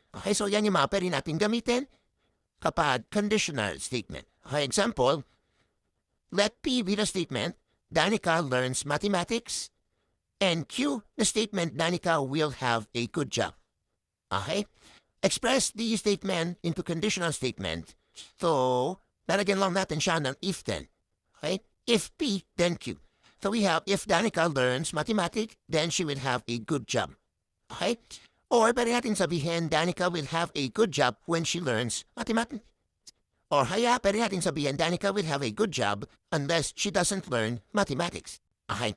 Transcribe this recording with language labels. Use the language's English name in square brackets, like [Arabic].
[Filipino] Okay, so yan yung mga pwede natin gamitin kapag conditional statement. [English] Okay, example, let P be the statement, Danica learns mathematics, and Q, the statement, Danica will have a good job. Okay? Express the statement into conditional statement. [Filipino] So, lalagyan lang natin siya ng if then. [English] Okay? If P, then Q. So we have, if Danica learns mathematics, then she will have a good job. Okay? Or [Filipino] pwede natin sabihin, [English] Danica will have a good job when she learns mathematics. [Filipino] Or haya, pwede natin sabihin, [English] Danica will have a good job unless she doesn't learn mathematics. Okay?